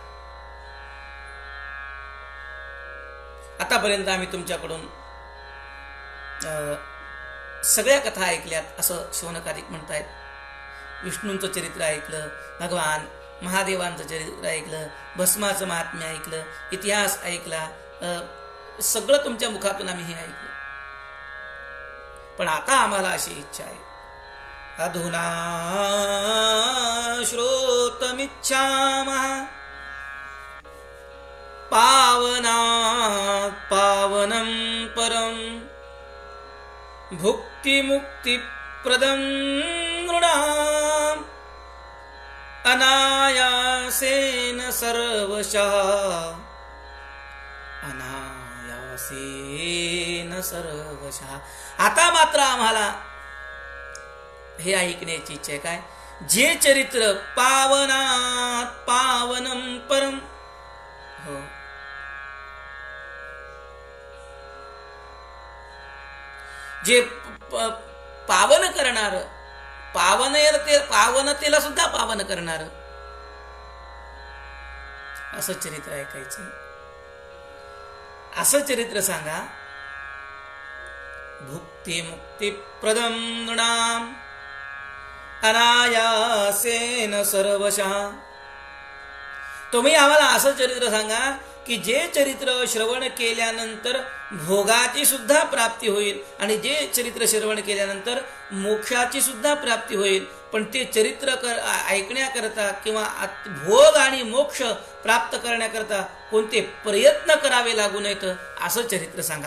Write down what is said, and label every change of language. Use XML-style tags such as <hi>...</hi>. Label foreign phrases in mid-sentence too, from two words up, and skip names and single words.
<mr>आतापर्यंत आम्ही तुमच्याकडून सगळ्या कथा ऐकल्यात असं शौनकादिक म्हणतायत. विष्णूंचं चरित्र ऐकलं, भगवान महादेवांचं चरित्र ऐकलं, भस्माचं महात्म्य ऐकलं, इतिहास ऐकला, सगळं तुमच्या मुखातून आम्ही हे ऐकलं. पण आता आम्हाला अशी इच्छा आहे,</mr> <sa>अधुना श्रोतमिच्छामः पावनात् पावनं परं भुक्तिमुक्तिप्रदं नृणाम् अनायासेन सर्वशः, अनायासेन सर्वशः.</sa> <mr>आता मात्र आम्हाला हे ऐकण्याची इच्छा आहे. काय? जे चरित्र</mr> <sa>पावनात् पावनं परम,</sa> <mr>हो, जे पावन करणार, पावनतेला सुद्धा पावन करणार असं चरित्र ऐकायचं. असं चरित्र सांगा.</mr> <sa>भुक्ती मुक्ती प्रदम नृणाम अनायासेन सर्वशः.</sa> <mr>तुम्ही आम्हाला असं चरित्र सांगा की जे चरित्र श्रवण केल्यानंतर भोगाची सुद्धा प्राप्ती होईल आणि जे चरित्र श्रवण केल्यानंतर मोक्षाची सुद्धा प्राप्ती होईल. पण ते चरित्र ऐकण्याकरता किंवा भोग आणि मोक्ष प्राप्त करण्याकरता कोणते प्रयत्न करावे लागू नयेत असं चरित्र सांगा.</mr>